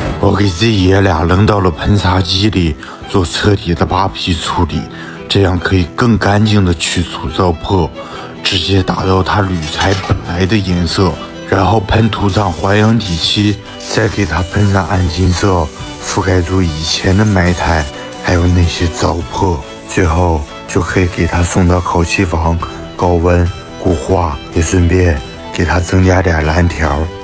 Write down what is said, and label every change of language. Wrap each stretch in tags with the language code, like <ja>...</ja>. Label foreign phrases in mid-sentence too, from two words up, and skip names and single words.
<zh>我給這爺倆扔到了噴砂機裡做徹底的扒皮處理，這樣可以更乾淨的去除糟粕，直接達到它鋁材本來的顏色。然後噴塗上環氧底漆，再給它噴上暗金色，覆蓋住以前的埋汰還有那些糟粕，最後就可以給它送到烤漆房高溫固化，也順便給它增加點藍條。</zh>